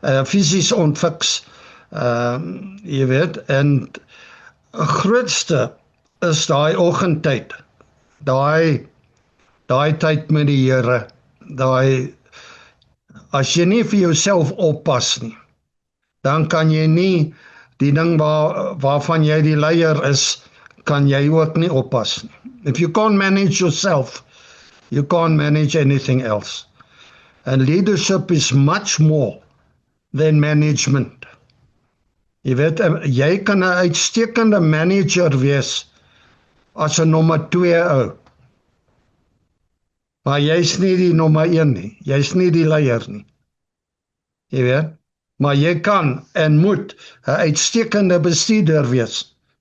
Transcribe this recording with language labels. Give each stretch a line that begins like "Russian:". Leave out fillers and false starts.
Afrikaans: Fisies onfiks, jy weet, en grootste is daai oggendtyd, daai tyd met die Here, as jy nie vir jouself oppas nie, dan kan jy nie die ding waarvan jy die leier is, kan jy ook nie oppas nie.
English: If you can't manage yourself, you can't manage anything else. And leadership is much more than management.
Afrikaans: Jy weet, jy kan 'n uitstekende manager wees as 'n nommer 2 ou. Maar jy's nie die nommer 1 nie. Jy's nie die leier nie. Jy weet? Maar jy kan en moet 'n uitstekende bestuurder wees.